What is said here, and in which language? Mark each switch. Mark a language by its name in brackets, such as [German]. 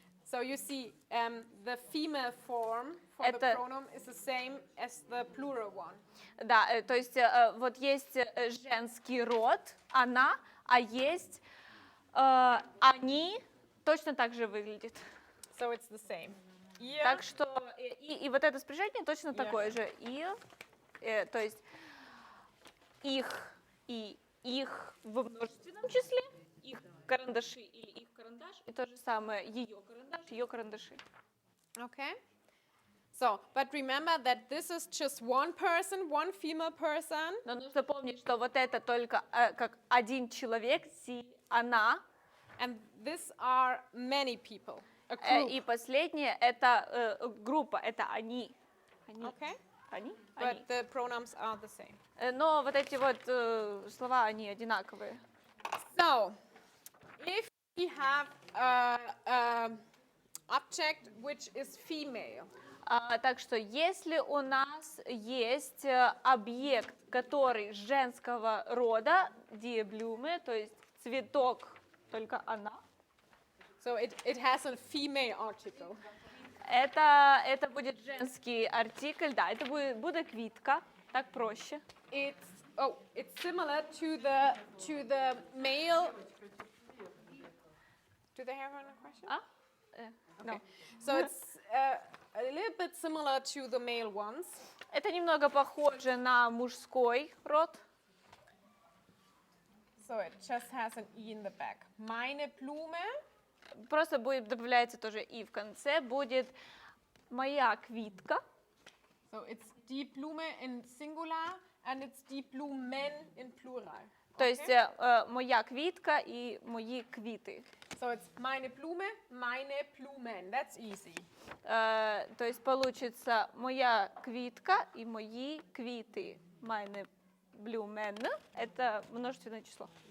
[English] So you see, the female form for the [Russian] Это- [English] pronoun is the same as the plural one. [Russian] Да, то есть вот есть женский род, она, а есть они, точно так же выглядит. [English] So it's the same. Ihr, [Russian] Так что и вот это спряжение точно [German] Ihr. [Russian] такое же. Ihr, то есть их и их в множественном числе, их карандаши или их карандаш, и то же самое ее карандаш, ее карандаши. [English] okay? So, but remember that this is just one person, one female person, [Russian] Но нужно помнить, что вот это только как один человек, си, она, [English] and these are many people, a group, [Russian] и последнее это группа, это они. Они. [English] okay? [Russian] Они? [English] But the pronouns are the same. [Russian] Но вот эти вот слова, они одинаковые. [English] So, if we have a object which is female, [Russian] Так что если у нас есть объект, который женского рода, die Blume, то есть цветок, только она, [English] so it has a female article. [Russian] это будет женский артикль, да, это будет квитка, так проще. [English] It's similar to the male. Do they have a question? No. So it's a little bit similar to the male ones. [Russian] Это немного похоже на мужской род. [English] So it just has an E in the back. [German] Meine Blume. [Russian] Просто добавляется тоже и в конце будет моя квитка. [English] So it's die Blume in singular and it's die Blumen in plural. [Russian] То есть моя квитка и мои квиты. [English] So it's [German] meine Blume, meine Blumen. [English] That's easy. [Russian] То есть получится моя квитка и мои квиты. [German] Meine Blumen [Russian] – это множественное число.